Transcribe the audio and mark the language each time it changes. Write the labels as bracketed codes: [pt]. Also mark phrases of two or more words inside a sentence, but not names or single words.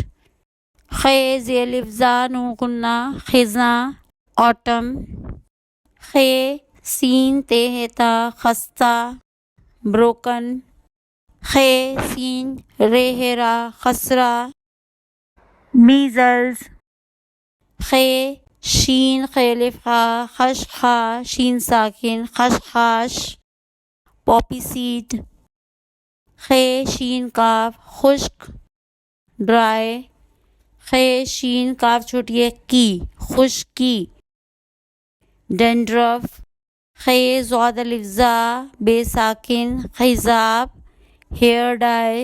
[ur] خ ز الف زا نون غنہ خزاں آٹم۔ خ سین تے ہے تا خستہ بروکن۔ خ سین رے ہے را خسرہ میزلز۔ خ شین خ الف خ خش خا شین ساکن خشخاش [en] poppy seed. [ur] خ شین کاف خشک ڈرائی۔ خ شین کاف چھوٹی کی خشکی ڈینڈرف۔ خ زاد الف زا بے ساکن خضاب [en] hair dye.